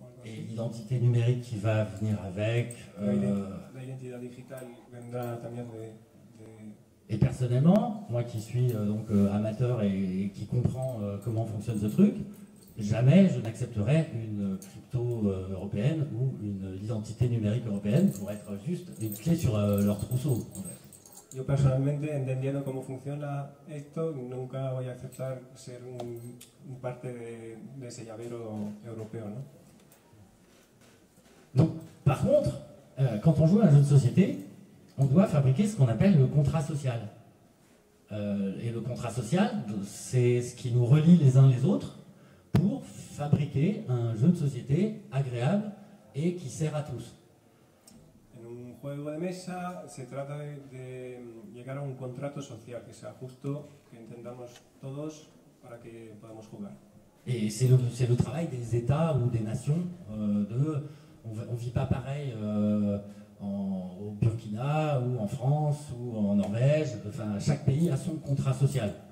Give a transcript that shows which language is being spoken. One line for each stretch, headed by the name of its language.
French: Et l'identité numérique qui va venir avec.
Spanish: La identidad digital vendrá también de...
French: Et personnellement, moi qui suis donc amateur et qui comprend comment fonctionne ce truc, jamais je n'accepterai une crypto européenne ou une identité numérique européenne pour être juste une clé sur leur trousseau. En fait.
Spanish: Yo personalmente, entendiendo cómo funciona esto, nunca voy a aceptar ser un parte de ese llavero europeo, ¿no?
French: Donc, par contre, quand on joue à un jeu de société, on doit fabriquer ce qu'on appelle le contrat social. Et le contrat social, c'est ce qui nous relie les uns les autres pour fabriquer un jeu de société agréable et qui sert à tous.
Spanish: En un juego de mesa se trata de llegar a un contrato social que sea justo, que entendamos todos para que podamos jugar.
French: Et c'est le travail des États ou des nations. On ne vit pas pareil au Burkina ou en France ou en Norvège. Enfin, chaque pays a son contrat social.